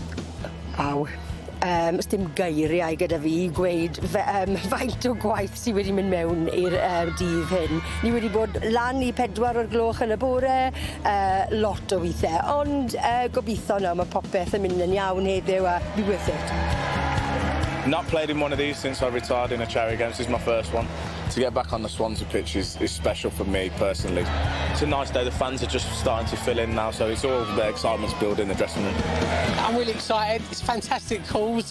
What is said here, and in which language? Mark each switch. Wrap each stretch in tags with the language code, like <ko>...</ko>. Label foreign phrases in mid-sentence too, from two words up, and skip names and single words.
<cy>Aw. Sdim geiriau gyda fi i gweud faint o gwaith sydd wedi mynd mewn i'r dydd hyn. Ni wedi bod lan i 4 o'r gloch yn y bore, lot o weithiau, ond gobeithio nawr mae popeth yn mynd yn iawn heddiw a</cy> <en>be worth it. Not played in one of these since I retired in a charity game. This is my first one. To get back on the Swansea pitch is special for me personally. It's a nice day. The fans are just starting to fill in now, so it's all the excitement's building in the dressing room. I'm really excited. It's a fantastic cause.</en>